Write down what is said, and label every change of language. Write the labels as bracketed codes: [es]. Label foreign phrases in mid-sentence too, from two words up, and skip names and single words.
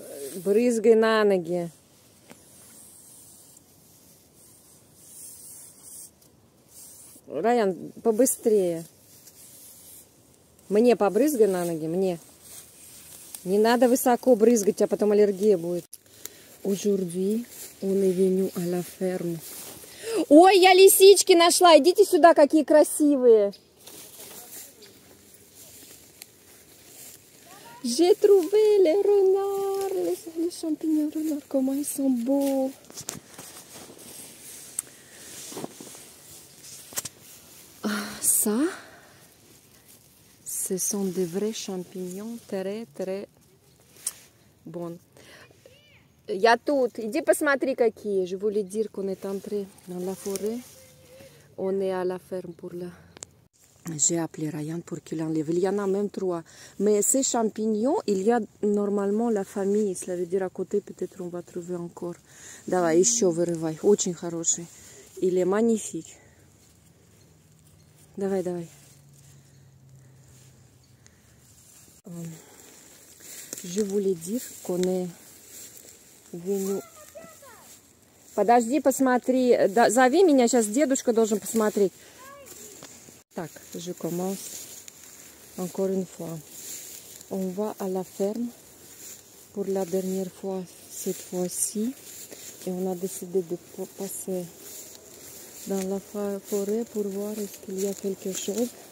[ru] Брызгай на ноги. Райан, побыстрее. Мне побрызгай на ноги, мне. Не надо высоко брызгать, а потом аллергия будет. [fr] Aujourd'hui, on est venu à la ferme. [ru] Ой, я лисички нашла. Идите сюда, какие красивые. [fr] J'ai trouvé les renards, les champignons renards, comment ils sont beaux. Ah, ça, ce sont des vrais champignons très, très bons. [ru] Я тут. Иди посмотри, какие. [fr] Je voulais dire qu'on est entré dans la forêt. On est à la ferme pour la... J'ai appelé Ryan pour qu'il enlève. Il y en a même 3. Mais ces champignons, il y a normalement la famille. Cela veut dire à côté, peut-être on va trouver encore. [ru] Давай, еще вырывай. Очень хороший. [fr] Il est magnifique. [ru] Давай, давай. [fr] Je voulais dire qu'on est venu... [ru] Подожди, посмотри. Зови меня, сейчас дедушка должен посмотреть. Так, [fr] je commence encore une fois. On va à la ferme pour la dernière fois cette fois-ci. Et on a décidé de passer dans la forêt pour voir est-ce qu'il y a quelque chose.